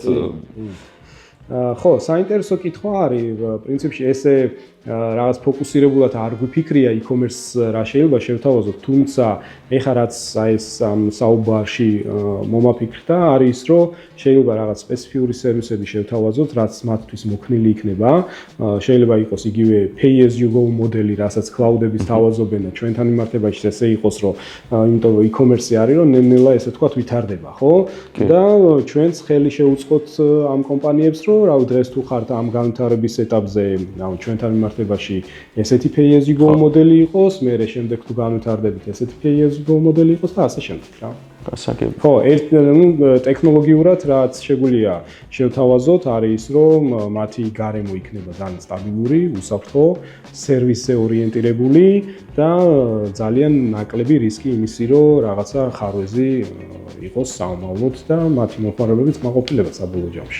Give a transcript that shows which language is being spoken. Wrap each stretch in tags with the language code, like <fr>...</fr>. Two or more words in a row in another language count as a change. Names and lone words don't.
<ka>ხო, საინტერესო კითხვა არის, პრინციპში ესე რაღაც ფოკუსირებულად არ გვიფიქრია e-commerce რა შეიძლება შევთავაზოთ, თუმცა ეხლა რაც აი ეს საუბარში მომაფიქრდა არის ის, რომ შეიძლება რაღაც სპეციფიური სერვისები შევთავაზოთ, რაც მათთვის მოქნილი იქნება. შეიძლება იყოს იგივე</ka> <en>pay as you go</en> <ka>მოდელი, რასაც cloud-ების თავაზობენ და ჩვენთან მიმართებაში ესე იყოს, რომ იმიტომ რომ e-commerce არის, რომ ნელ-ნელა ესე თქვა ვითარდება, ხო? და ჩვენც ხელი შეუწყოთ ამ კომპანიებს, რომ რავი დღეს თუ ხართ ამ განვითარების ეტაპზე, რავი ჩვენთან მიმართებაში ესეთი</ka> <en>pay as you go</en> <ka>მოდელი იყოს, მერე შემდეგ თუ განვითარდებით ესეთი</ka> <en>pay as you go</en> <ka>მოდელი იყოს და ასე შემდეგ, რა. გასაგები. ხო, ტექნოლოგიურად რაც შეგვიძლია შევთავაზოთ, არის ის, რომ მათი გარემო იქნება ძალიან სტაბილური, უსაფრთხო, სერვისზე ორიენტირებული და ძალიან ნაკლები რისკი იმისი, რომ რაღაცა ხარვეზი იყოს სამომავლოდ და მათი მომხმარებლებიც მაყოფილება საბოლოო ჯამში.</ka>